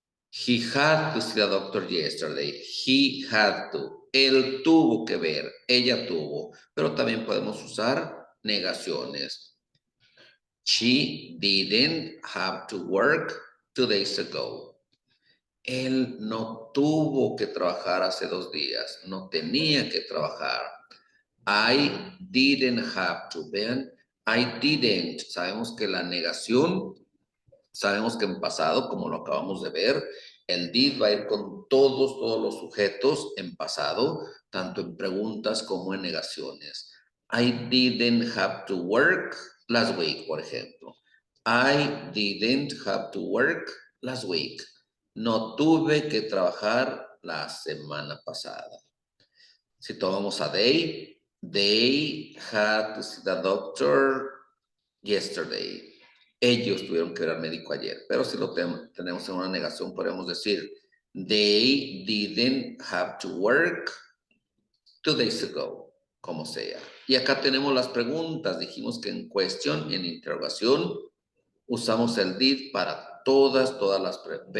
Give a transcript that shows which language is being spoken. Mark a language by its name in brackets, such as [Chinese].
[English] He had to see the doctor yesterday. He had to. [Spanish] Él tuvo que ver. Ella tuvo. Pero también podemos usar negaciones. [English] She didn't have to work 2 days ago. [Spanish] Él no tuvo que trabajar hace 2 días. No tenía que trabajar. [English] I didn't have to. [Spanish] Vean, I didn't. Sabemos que la negación, sabemos que en pasado, como lo acabamos de ver, el did va a ir con todos los sujetos en pasado, tanto en preguntas como en negaciones. [English] I didn't have to work last week, [Spanish] por ejemplo. [English] I didn't have to work last week. [Spanish] No tuve que trabajar la semana pasada. Si tomamos a [English] they had to see the doctor yesterday. [Spanish] Ellos tuvieron que ver al médico ayer. Pero si lo tenemos en una negación, podemos decir, [English] they didn't have to work 2 days ago, [Spanish] como sea. Y acá tenemos las preguntas. Dijimos que en question, en interrogación, usamos el did para todas las preguntas.